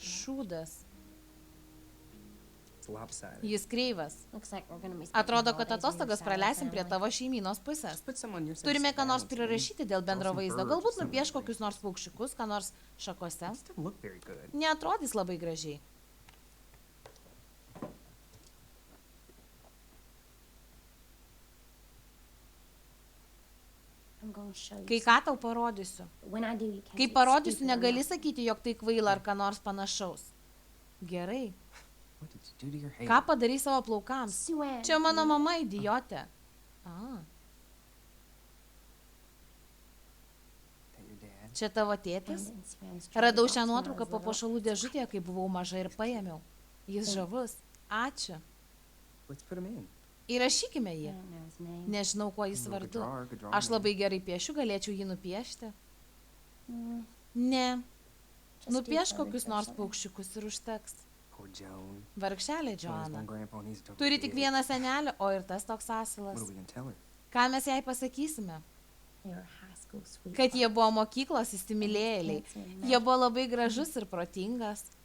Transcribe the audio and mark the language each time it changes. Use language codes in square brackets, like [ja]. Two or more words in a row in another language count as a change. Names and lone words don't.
[lt] šūdas. [en] It's lopsided. [lt] Jis kreivas. [en] Looks like we're gonna be spending [lt] Atrodo, kad [en] holidays with your [lt] atostogas [en] side of the [lt] praleisim prie [en] family. [lt] tavo šeimynos pusės. [en] Just put some on your side. [lt] Turime [en] just [lt] ką nors [en] balance it. [lt] prirašyti dėl bendro [en] Throw some [lt] vaizdo. [en] birds or [lt] Galbūt [en] something. [lt] nupieš kokius nors paukščiukus, ką nors šakose. [en] It doesn't look very good. [lt] Neatrodys labai gražiai. [en] I'm gonna show you. [lt] Kai ką tau parodysiu. [en] When I do, you can't [lt] Kai [en] say [lt] parodysiu, [en] stupid or [lt] negali [en] not. [lt] sakyti, jog tai kvaila ar ką nors panašaus. Gerai. [en] What did you do to your hair? [lt] Ką padarai savo plaukams? [en] Sue. [lt] Čia mano mama, idiotė. A, [en] That your dad? [lt] čia tavo [en] Found [lt] tėtis? [en] it in Sue's [lt] Radau [en] jewelry [lt] šią [en] box when I [lt] nuotrauką [en] was [lt] po [en] little. [lt] pašalų dėžutėje, kai buvau maža ir paėmiau. Jis žavus. Ačiū. [en] Let's put him in. [lt] Įrašykime [en] I [lt] jį. [en] don't know his name. [lt] Nežinau, kuo jis [en] He's a good [lt] vardu. [en] drawer, good drawing [lt] Aš labai gerai piešiu, galėčiau jį nupiešti. Mm, Ne, [en] just do [lt] nupiešk [en] birds [lt] kokius [en] or [lt] nors [en] something. [lt] paukščiukus ir užteks. [en] Poor Joan. [lt] Vargšelė [en] She only has [lt] Joana. [en] one grandpa and he's a total [lt] Turi tik [en] dick. [lt] vieną senelį, o ir tas toks [en] What [lt] asilas. [en] are we gonna tell her? [lt] Ką mes jai pasakysime? [en] They were high school sweethearts. [lt] Kad jie buvo mokyklos įsimylėjėliai. Jie buvo labai gražus ir protingas.